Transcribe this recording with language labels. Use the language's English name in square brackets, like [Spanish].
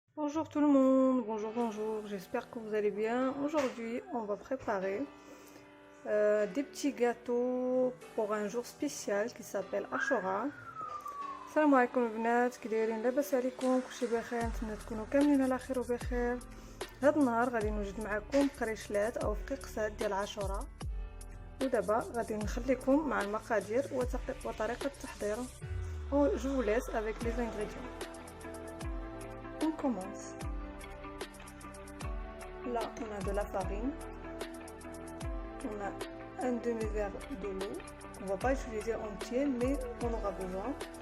[French] Bonjour tout le monde, bonjour, j'espère que vous allez bien. Aujourd'hui, on va préparer des petits gâteaux pour un jour spécial qui s'appelle Ashura. [Arabic] السلام عليكم البنات، كي دايرين؟ لاباس عليكم؟ كلشي بخير؟ نتمنى تكونوا كاملين على خير وبخير. هذا النهار غادي نوجد معكم قريشلات او فقيقسات ديال عاشوراء، ودابا غادي نخليكم مع المقادير وطريقه التحضير. [French] Je vous laisse avec les ingrédients. On commence. Là, on a de la farine, on a un demi-verre de l'eau, on va pas utiliser entier, mais on aura besoin.